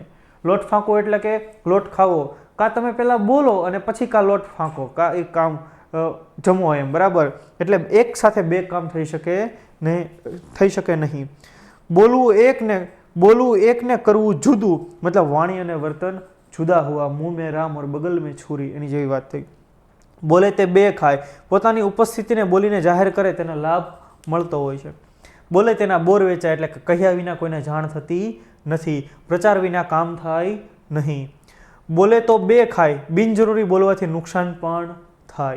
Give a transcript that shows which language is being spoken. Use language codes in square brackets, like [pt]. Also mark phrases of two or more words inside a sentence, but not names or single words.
[gu] લોટ ફાંકો એટલે કે લોટ ખાવો, કાં તમે પહેલાં બોલો અને પછી કાં લોટ ફાંકો, કાં એક કામ જમો એમ, બરાબર. એટલે એક સાથે બે કામ થઈ શકે નહીં. બોલવું એક ને કરવું જુદું, મતલબ વાણી અને વર્તન જુદા હુआ, [hi] मुंह में राम और बगल में छुरी, [gu] એની જેવી વાત થઈ. બોલે તે બે ખાય, પોતાની ઉપસ્થિતિને બોલીને જાહેર કરે તેને લાભ મળતો હોય છે. બોલે તેના બોર વેચાય, એટલે કે કહ્યા વિના કોઈને જાણ થતી નથી, પ્રચાર વિના કામ થાય નહીં. બોલે તો બે ખાય, બિનજરૂરી બોલવાથી નુકસાન પણ થાય.